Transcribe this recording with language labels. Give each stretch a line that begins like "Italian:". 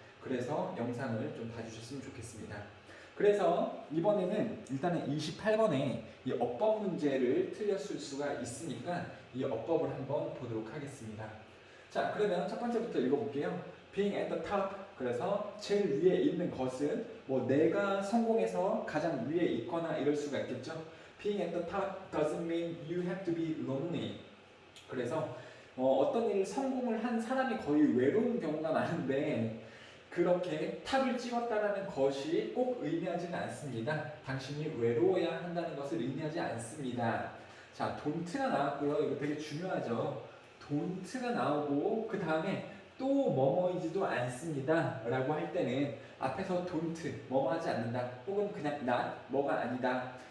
Korean: 그래서 영상을 좀 봐주셨으면 좋겠습니다. 그래서 이번에는 일단은 28번에 이 어법 문제를 틀렸을 수가 있으니까 이 어법을 한번 보도록 하겠습니다. 자, 그러면 첫 번째부터 읽어볼게요.
English: Being at the top.
Korean: 그래서 제일 위에 있는 것은 뭐 내가 성공해서 가장 위에 있거나 이럴 수가 있겠죠.
English: Being at the top doesn't mean you have to be lonely.
Korean: 그래서 어떤 일을 성공을 한 사람이 거의 외로운 경우가 많은데 그렇게 탑을 찍었다라는 것이 꼭 의미하지는 않습니다. 당신이 외로워야 한다는 것을 의미하지 않습니다. 자, don't가 나왔고요. 이거 되게 중요하죠. don't가 나오고 그 다음에 또 뭐뭐이지도 않습니다 라고 할 때는 앞에서 don't, 뭐뭐 하지 않는다 혹은 그냥 not, 뭐가 아니다.